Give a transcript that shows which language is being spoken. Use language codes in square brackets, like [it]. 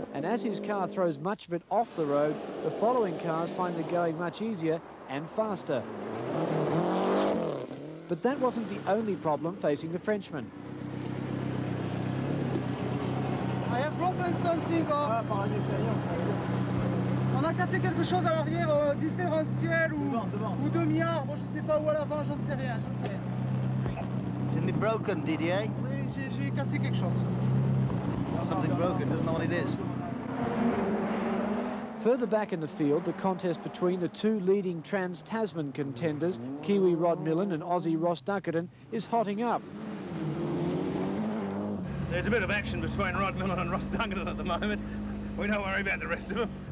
[en] and as his car throws much of it off the road, the following cars find it going much easier and faster. But that wasn't the only problem facing the Frenchman. I have broken something. [fr] On a cassé quelque chose à l'arrière, différentiel ou demi-arc. Bon, je sais pas où à l'avant, j'en sais rien, [en] Something broken, Didier? [fr] Oui, j'ai cassé quelque chose. [en] Something's broken, doesn't know what it is. Further back in the field, the contest between the two leading Trans-Tasman contenders, Kiwi Rod Millen and Aussie Ross Dunkerton, is hotting up. There's a bit of action between Rod Millen and Ross Dunkerton at the moment. We don't worry about the rest of them.